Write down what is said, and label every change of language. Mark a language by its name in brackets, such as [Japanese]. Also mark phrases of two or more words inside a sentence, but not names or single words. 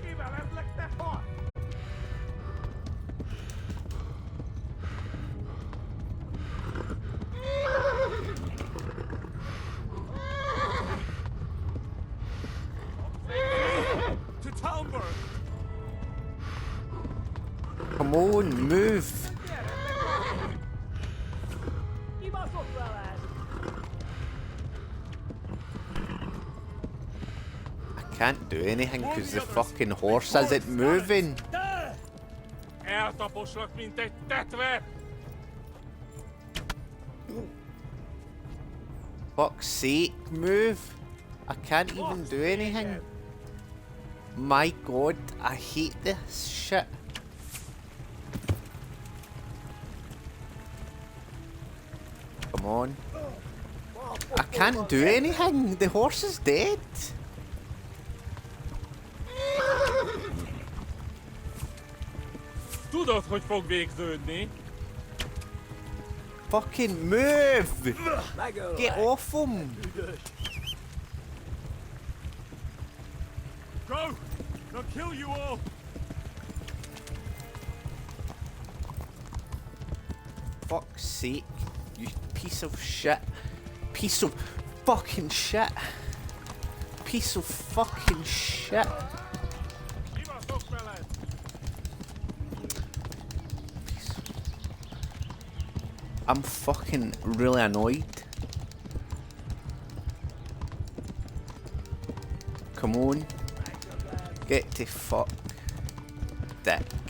[Hungarian] Mivel ez lett te hat? [English] To Talmberg! Come on, move. [Hungarian] Kibaszott veled! [English] I can't do anything because the fucking horse isn't moving. [Hungarian] Eltaposlak, mint egy tetve! [English] Fuck's sake, move. I can't even do anything. My god, I hate this shit. Come on. I can't do anything. The horse is dead. [Hungarian] Tudod, hogy fog végződni? [English] Fucking move! Get off him! Go! They'll kill you all! Fuck's sake, you piece of shit. Piece of fucking shit. Piece of fucking shit. [Hungarian] Kibaszott veled! [English] I'm fucking really annoyed. Come on. Get to fuck. Dick.